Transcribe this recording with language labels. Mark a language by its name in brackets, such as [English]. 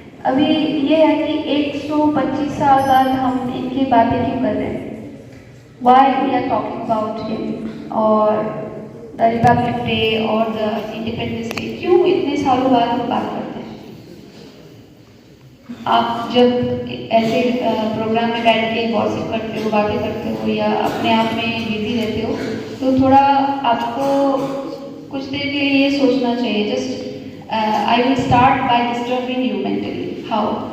[Hindi] अभी ये है कि 125 साल बाद हम इनकी बातें क्यों कर रहे हैं? [English] Why we are talking about him और the Republic Day और the Independence Day? [Hindi] क्यों इतने सालों बाद हम बात करते हैं? आप जब ऐसे प्रोग्राम में बैठ के गॉसिप करते हो, बातें करते हो या अपने आप में बिजी रहते हो, तो थोड़ा आपको कुछ देर के लिए ये सोचना चाहिए. [English] Just I will start by disturbing you mentally. How?